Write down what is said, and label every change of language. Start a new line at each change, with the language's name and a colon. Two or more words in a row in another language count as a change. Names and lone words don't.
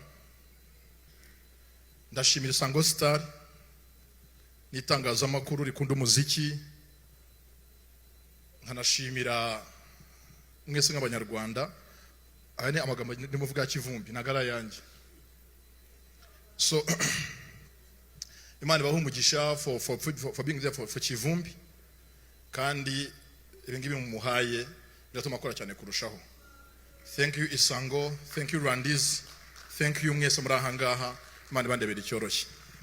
Kinyarwanda: Ndashimira Isango Star n'itangazamakuru rikunda umuziki, nkanashimira mwese nk'abanyarwanda. Aya ni amagambo ndimuvuga Kivumbi nagara yanjye. So Imana ibahe umugisha
English: for being there for Kivumbi,
Kinyarwanda: kandi ibingibi mumuhaye biratuma akora cyane kurushaho.
English: Thank you Isango, thank you Randis, thank you
Kinyarwanda: mwese muri ahangaha. Imana ibandebere icyoroshye.